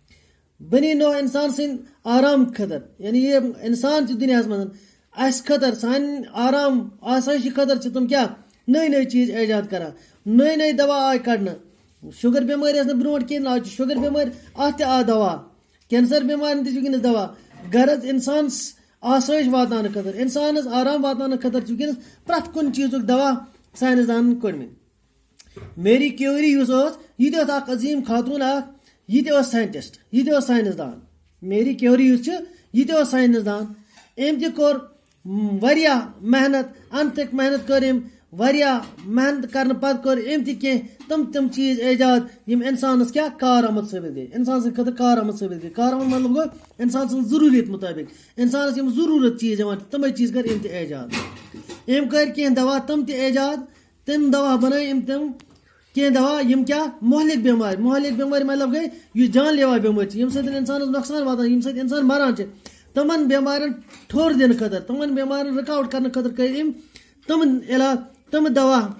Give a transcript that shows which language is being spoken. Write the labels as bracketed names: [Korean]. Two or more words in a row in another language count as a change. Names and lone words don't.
[Kashmiri] بنی نوع اِنسان سٕنٛدِ آرام خٲطرٕ یعنی یِم اِنسان چھِ دُنیاہس منٛز اَسہِ خٲطرٕ سانہِ آرام آسٲیشہِ خٲطرٕ چھِ تِم کیٛاہ نٔے نٔے چیٖز ایجاد کران نٔے نٔے دوا آے کڑنہٕ شُگر بٮ۪مٲرۍ ٲس نہٕ برونٛٹھ کِہیٖنۍ آز چھِ شُگر بٮ۪مٲرۍ اَتھ تہِ آو دوا کینسر بٮ۪مارٮ۪ن تہِ چھِ وٕنکٮ۪نَس دوا غرض اِنسان آسٲیِش واتناونہٕ خٲطرٕ اِنسانَس آرام واتناونہٕ خٲطرٕ چھِ وٕنکٮ۪نَس پرٛٮ۪تھ کُنہِ چیٖزُک دوا ساینسدانن کوٚڑمٕتۍ میری کیوری یُس ٲس یہِ تہِ ٲس اکھ عظیٖم خاتوٗن اکھ یہِ تہِ ٲس ساینٹِسٹ یہِ تہِ ٲس ساینسدان میری کیوری یُس چھِ یہِ تہِ اوس ساینسدان أمۍ تہِ کوٚر واریاہ محنت انتھٕک محنت کٔر أمۍ واریاہ محنت کرنہٕ پتہٕ کوٚر أمۍ تہِ کینٛہہ تِم چیٖز ایجاد یِم اِنسانس کیٛاہ کارآمد ثٲبت گٔے اِنسان سٕنٛدِ خٲطرٕ کارآمد ثٲبت گٔے کارآمد مطلب گوٚو اِنسان سٕنٛز ضروٗریت مُطٲبق اِنسانس یِم ضروٗرت چیٖز یِوان چھِ تِمے چیٖز کٔرۍ أمۍ تہِ ایجاد أمۍ کٔرۍ کینٛہہ دوا تِم تہِ ایجاد تِم دوا بنٲے أمۍ تِم کینٛہہ دوا یِم کیٛاہ مہلک بٮ۪مارِ مطلب گٔے یُس جان لیوا بٮ۪مٲرۍ چھِ ییٚمہِ سۭتۍ اِنسانس نۄقصان واتان ییٚمہِ سۭتۍ اِنسان مران چھِ تِمن بٮ۪مارٮ۪ن ٹھوٚر دِنہٕ خٲطرٕ تِمن بٮ۪مارٮ۪ن رُکاوٹ کرنہٕ خٲطرٕ کٔرۍ أمۍ تِمن علاج تِم دوا